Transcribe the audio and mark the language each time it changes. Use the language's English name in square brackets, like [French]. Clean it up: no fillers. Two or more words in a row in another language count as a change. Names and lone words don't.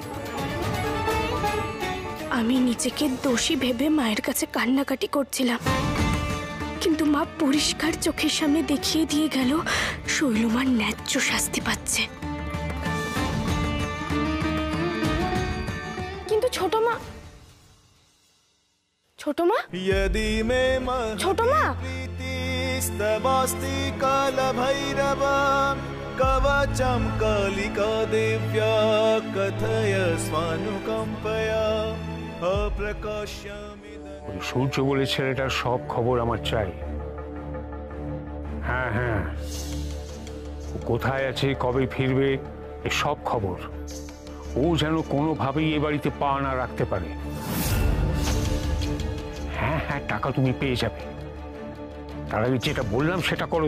[Bangla] আমি নিজেকে দোষী ভেবে মায়ের কাছে কান্নাকাটি করছিলাম, কিন্তু মা পরিষ্কার চোখের সামনে দেখিয়ে দিয়ে গেল শৈলমার ন্যায্য শাস্তি পাচ্ছে। কিন্তু ছোট মা, ছোট মা, ছোট মা, [Sanskrit] स्तवास्ति कालभैरवा कवचं कालिका दिव्या कथय स्वानुकम्पया अप्रकाश्यमिदं। [Bangla] সূর্য বলে ছেলেটার সব খবর আমার চাই। হ্যাঁ হ্যাঁ, ও কোথায় আছে, কবে ফিরবে, সব খবর। ও যেন কোনোভাবেই এ বাড়িতে পা না রাখতে পারে। হ্যাঁ হ্যাঁ, টাকা তুমি পেয়ে যাবে, তার আগে যেটা বললাম সেটা করো।